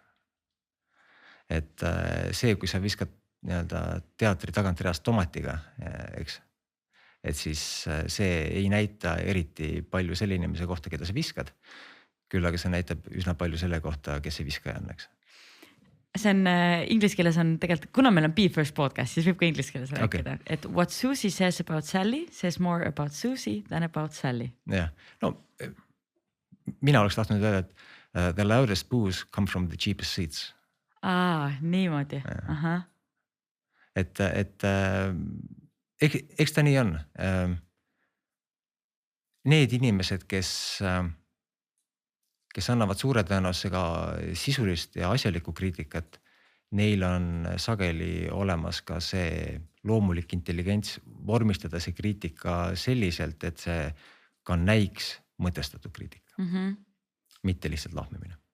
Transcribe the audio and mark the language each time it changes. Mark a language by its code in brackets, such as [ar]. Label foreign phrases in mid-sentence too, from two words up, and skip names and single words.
[et] Et see, kui sa viskad teatri tagantreast tomatiga, eks, et siis see ei näita eriti palju selle inimese kohta, keda sa viskad. Küll aga see näitab üsna palju selle kohta, kes see viskaja on, eks. see on inglise keeles on tegelikult, kuna meil on Be First podcast, siis võib ka inglise keeles rääkida, et [en] what Susie says about Sally says more about Susie than about Sally. [et] Jah, no mina oleks tahtnud öelda, et [en] the loudest boos come from the cheapest seats. [et] Niimoodi. Aha. Et eks ta nii on. Need inimesed, kes annavad suure tõenäosusega sisulist ja asjalikku kriitikat, neil on sageli olemas ka see loomulik intelligents vormistada see kriitika selliselt, et see ka näiks mõtestatud kriitika, mitte lihtsalt lahmimine.